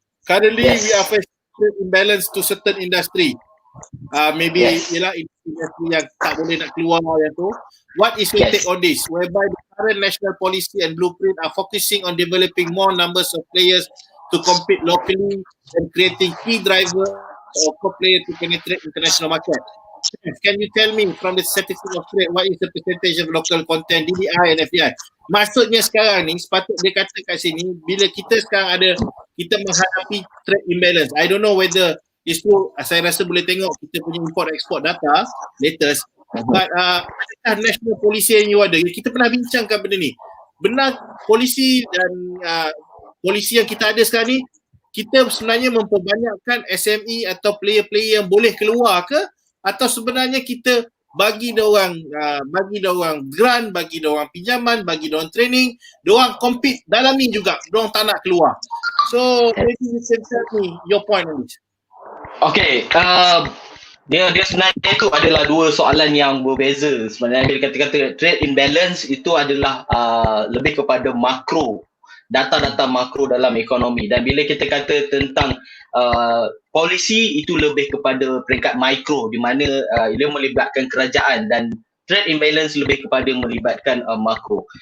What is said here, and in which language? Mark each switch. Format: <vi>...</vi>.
<en>Currently, we are facing imbalance to certain industry.</en> <ms>Maybe ialah industri yang tak boleh nak keluar yang tu.</ms> <en>What is your take on this? Whereby the current national policy and blueprint are focusing on developing more numbers of players to compete locally and creating key driver or co-player to penetrate international market. Can you tell me from the statistics of trade, what is the percentage of local content DDI and FDI?</en> <ms>Maksudnya sekarang ni, sepatut dia kata kat sini, bila kita sekarang kita menghadapi trade imbalance.</ms> <en>I don't know whether it's true.</en> <ms>Saya rasa boleh tengok kita punya import-export data latest.</ms> <en>But national policy</en> <ms>yang you ada, kita pernah bincangkan benda ni. Benar polisi dan polisi yang kita ada sekarang ni, kita sebenarnya memperbanyakkan SME atau player-player yang boleh keluar ke? Atau sebenarnya kita bagi diorang grant, bagi diorang pinjaman, bagi diorang training, diorang compete dalam ni juga, diorang tak nak keluar.</ms> <en>So maybe you can tell me your point on this.</en> <ms>Okay, dia sebenarnya itu adalah dua soalan yang berbeza. Sebenarnya bila kata trade imbalance itu adalah lebih kepada makro, data-data makro dalam ekonomi, dan bila kita kata tentang polisi itu lebih kepada peringkat mikro, di mana ia melibatkan kerajaan, dan trade imbalance lebih kepada melibatkan makro.</ms>